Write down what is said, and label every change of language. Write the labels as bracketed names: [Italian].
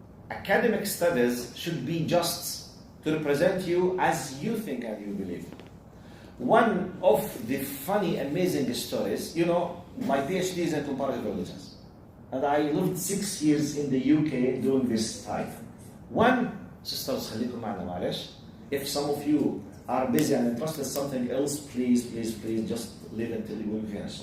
[English] Academic studies should be just to represent you as you think and you believe. One of the funny, amazing stories, my PhD is in comparative religions. And I lived 6 years in the UK during this time. One, sisters, [Arabic] خليكم معنا معلش. [English] If some of you are busy and interested in something else, please just leave until we finish.